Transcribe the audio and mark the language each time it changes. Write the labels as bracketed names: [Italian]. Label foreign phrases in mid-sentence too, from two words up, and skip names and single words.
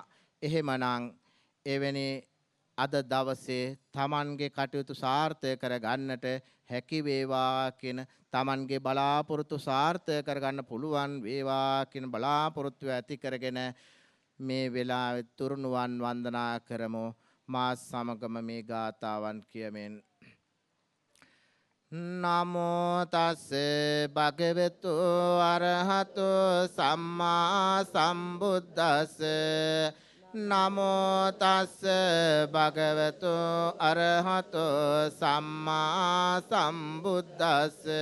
[Sinhala] එහෙමනම් එවැනි අද දවසේ Tamanගේ කටයුතු සාර්ථක කර ගන්නට හැකි වේවා කියන Tamanගේ බලාපොරොත්තු සාර්ථක කරගන්න පුළුවන් වේවා කියන බලාපොරොත්තු ඇති කරගෙන මේ වෙලාවේ තුරුණුවන් වන්දනා කරමු. මා සමගම මේ ගාථාවන් කියමින් [Pali] නමෝ තස්ස භගවතු අරහතෝ සම්මා සම්බුද්දස්ස නමෝ තස්ස භගවතු අරහතෝ සම්මා සම්බුද්දස්ස